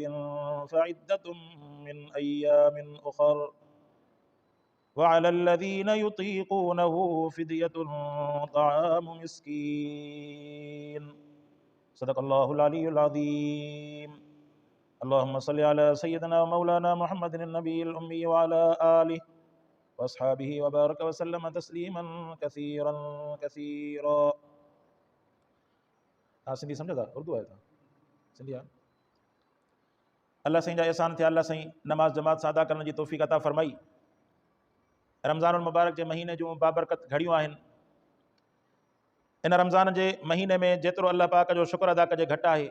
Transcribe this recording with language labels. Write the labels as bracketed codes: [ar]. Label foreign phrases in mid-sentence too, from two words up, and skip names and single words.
[ar] فعدة من أيام أخر وعلى الذين يطيقونه فدية طعام مسكين صدق الله العلي العظيم اللهم صل على سيدنا ومولانا محمد النبي الأمي وعلى آله وأصحابه وبارك وسلم تسليما كثيرا كثيرا. [sd] हाँ सिंधी सम्झो था उर्दू आहे था सिंधी आहे अल्लाह साईं जा एहसान थिया अल्लाह साईं नमाज जमात सां अदा करण जी तौफ़ीक़ अता फ़रमाई। रमज़ानुल मुबारक जे महीने जूं बाबरकत घड़ियूं आहिनि। इन रमज़ान जे महीने में जेतिरो अल्लाह पाक जो शुक्र अदा कजे घटि आहे।